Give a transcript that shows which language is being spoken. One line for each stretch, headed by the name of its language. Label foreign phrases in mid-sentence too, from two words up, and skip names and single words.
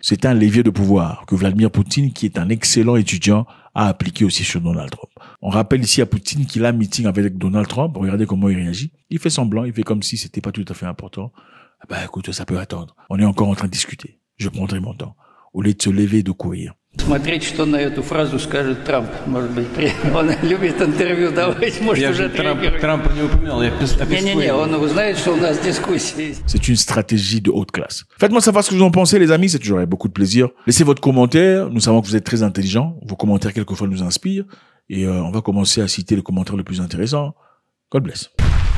French: C'est un levier de pouvoir que Vladimir Poutine, qui est un excellent étudiant, a appliqué aussi sur Donald Trump. On rappelle ici à Poutine qu'il a un meeting avec Donald Trump. Regardez comment il réagit. Il fait semblant, il fait comme si c'était pas tout à fait important. Écoute, ça peut attendre. On est encore en train de discuter. Je prendrai mon temps. Au lieu de se lever et de courir.
Russian: Смотреть, что на эту фразу скажет Трамп. Может быть, он любит интервью давать, может уже отреагировать. Трампа не упоминал. Не, он знает, что у нас дискуссии.
French: C'est une stratégie de haute classe. Faites-moi savoir ce que vous en pensez, les amis. C'est toujours avec beaucoup de plaisir. Laissez votre commentaire. Nous savons que vous êtes très intelligents. Vos commentaires, quelquefois, nous inspirent. Et on va commencer à citer les commentaires les plus intéressants.
English: God bless.